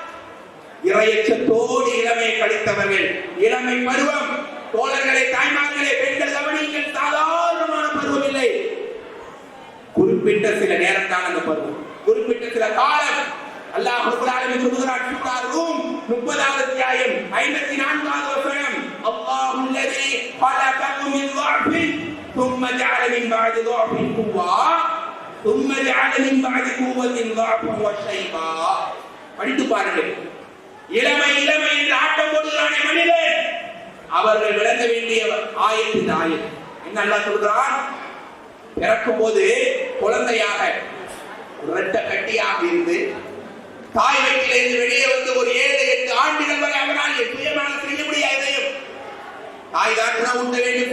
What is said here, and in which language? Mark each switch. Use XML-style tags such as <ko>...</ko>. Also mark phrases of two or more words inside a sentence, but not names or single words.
<ta>இறையச்சத்தோடு இளமையை கழித்தவர்கள். இளமை பருவம் தோழர்களே, தாய்மார்களே, பெண்கள் கவனிங்கள், சாதாரணமான பருவம் இல்லை. குறிப்பிட்ட சில நேரம் தான் அந்த பருவம், குறிப்பிட்ட சில காலம்.</ta> <ar>الله رب العالمين</ar> <ta>சொல்கிறார், சூரா ரூம் 30வது அத்தியாயம் 54வது வசனம்,</ta> <ar>الله الذي خلقكم من ضعف ثم جعل من بعد ضعف قوة ثم جعل من بعد قوة ضعفا وشيبا.</ar> <ta>படித்து பாருங்கள். இளமை இளமை என்று ஆட்டம் போடுகிறானே மனிதன், அவர்கள் விளங்க வேண்டிய ஆயத்து இந்த ஆயத்து. என்ன அல்லாஹ் சொல்கிறான்? பிறக்கும் போது குழந்தையாக இரட்ட கட்டியாக இருந்து தாய் வயிற்றிலிருந்து வெளியே வந்து ஒரு 7-8 ஆண்டுகள் வரை அவனால் சுயமாக செய்ய முடியாதையும் தாய் தான் ஊட்ட வேண்டும்.</ta>